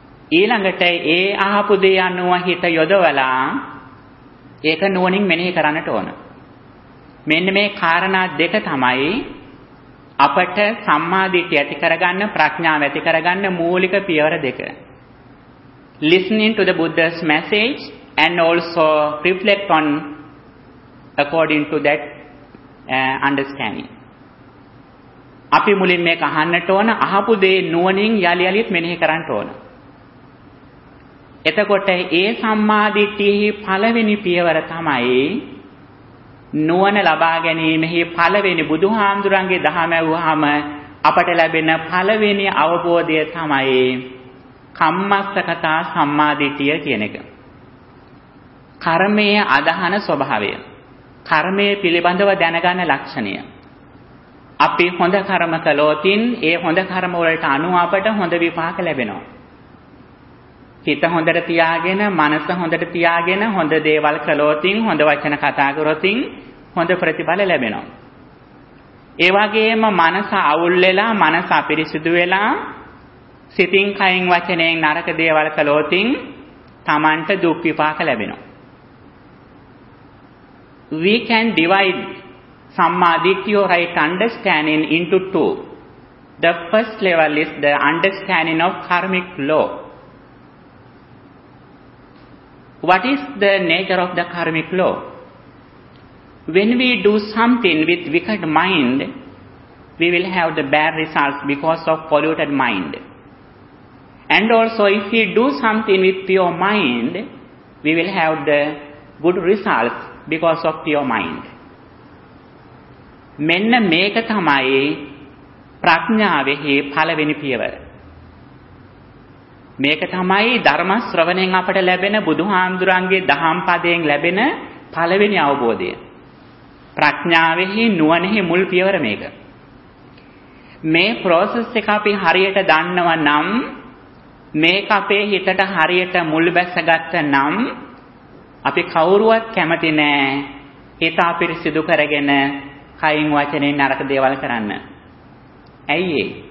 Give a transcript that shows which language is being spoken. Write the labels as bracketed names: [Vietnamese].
[Sinhala] ඊළඟට ඒ අහපු දේ අනුව හිත යොදවලා ඒක නුවණින් මෙනෙහි කරන්නට ඕන. මෙන්න මේ කාරණා දෙක තමයි අපට සම්මාදිට්ඨිය ඇති කරගන්න, ප්‍රඥාව ඇති කරගන්න මූලික පියවර දෙක. [English] Listening to the Buddha's message and also reflect on according to that understanding. [Sinhala] අපි මුලින් මේක අහන්නට ඕන, අහපු දේ නුවණින් යලි යලිත් මෙනෙහි කරන්නට ඕන. එතකොට ඒ සම්මාදිට්ඨියේ පළවෙනි පියවර තමයි නුවණ ලබා ගැනීමෙහි පළවෙනි බුදුහාමුදුරන්ගේ දහම ඇහුවාම අපට ලැබෙන පළවෙනි අවබෝධය තමයි කම්මස්සකතා සම්මාදිටිය කියන එක. කර්මයේ අදහන ස්වභාවය, කර්මයේ පිළිබඳව දැනගන්න ලක්ෂණය. අපි හොඳ කර්ම කළොතින් ඒ හොඳ කර්ම වලට අනුව අපට හොඳ විපාක ලැබෙනවා. හිත හොඳට තියාගෙන, මනස හොඳට තියාගෙන හොඳ දේවල් කළොතින්, හොඳ වචන කතා කරොතින් හොඳ ප්‍රතිඵල ලැබෙනවා. ඒ වගේම මනස අවුල් වෙලා, මනස අපිරිසිදු වෙලා සිතින් කයින් වචනයෙන් නරක දේවල් කළොතින් Tamanta දුක් විපාක ලැබෙනවා. [English] We can divide sammāditthi or right understanding into two. The first level is the understanding of karmic law. What is the nature of the karmic law? When we do something with wicked mind, we will have the bad results because of polluted mind. And also if we do something with pure mind, we will have the good results because of pure mind. [Sinhala] මෙන්න මේක තමයි ප්‍රඥාවෙහි පළවෙනි පියවර. මේක තමයි ධර්ම ශ්‍රවණයෙන් අපට ලැබෙන, බුදුහාමුදුරන්ගේ දහම් පදයෙන් ලැබෙන පළවෙනි අවබෝධය. ප්‍රඥාවෙහි නුවණෙහි මුල් පියවර මේක. මේ process එක අපි හරියට දන්නව නම්, මේක අපේ හිතට හරියට මුල් බැසගත්ත නම්, අපි කවුරුවත් කැමති නෑ හිත අපිරිසිදු කරගෙන කයින් වචනෙන් නරක දේවල් කරන්න. ඇයි ඒ?